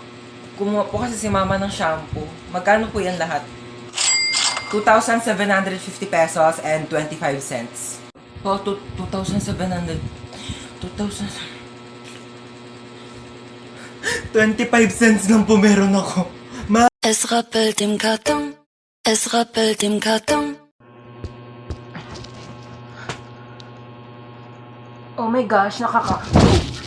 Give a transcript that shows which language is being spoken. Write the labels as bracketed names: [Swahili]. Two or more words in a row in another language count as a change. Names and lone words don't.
[Filipino] Kumuha po kasi si mama ng shampoo. Magkano po yan lahat? 2,750 [English] pesos and 25 cents. [Filipino] Po, 2,700. 25 cents lang po meron ako. [German] Es rappelt im Karton, es rappelt im Karton. [English] Oh my gosh, [Filipino] nakaka...